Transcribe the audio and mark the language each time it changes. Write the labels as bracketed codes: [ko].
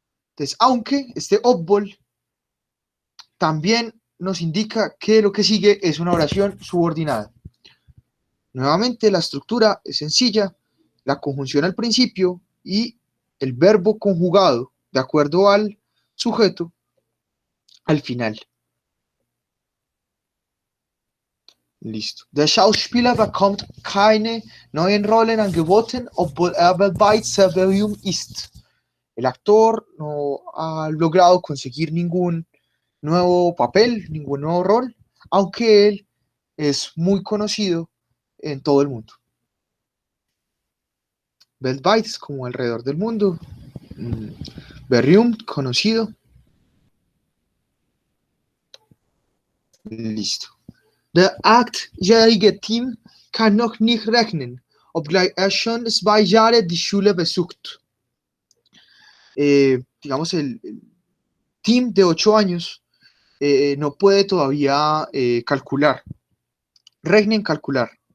[es] Entonces, aunque este obvol también nos indica que lo que sigue es una oración subordinada. Nuevamente, la estructura es sencilla, la conjunción al principio y el verbo conjugado de acuerdo al sujeto al final. Listo. [de] Der Schauspieler bekommt keine neuen Rollen angeboten, obwohl er weltweit sehr berühmt ist. [es] El actor no ha logrado conseguir ningún nuevo papel, ningún nuevo rol, aunque él es muy conocido en todo el mundo. Weltweit es como alrededor del mundo. Berühmt, conocido. Listo. [de] Der 8-jährige Tim kann noch nicht rechnen, obgleich er schon 2 Jahre die Schule besucht. [es] Digamos, el Tim de 8 años no puede todavía calcular. Rechnen, calcular.